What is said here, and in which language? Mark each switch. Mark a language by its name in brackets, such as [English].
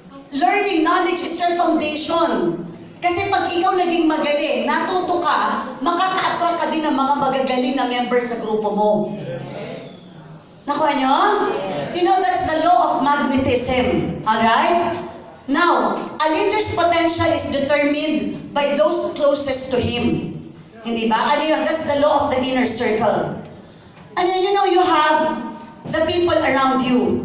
[English] Learning knowledge is your foundation. [Filipino] Kasi pag ikaw naging magaling, natuto ka, makaka-attract ka din ng mga magagaling na members sa grupo mo. Nakuha nyo? [English] You know, that's the law of magnetism. Alright? Now, a leader's potential is determined by those closest to him. [Filipino] Hindi ba? Ano yun? [English] That's the law of the inner circle. And then, you know, you have the people around you.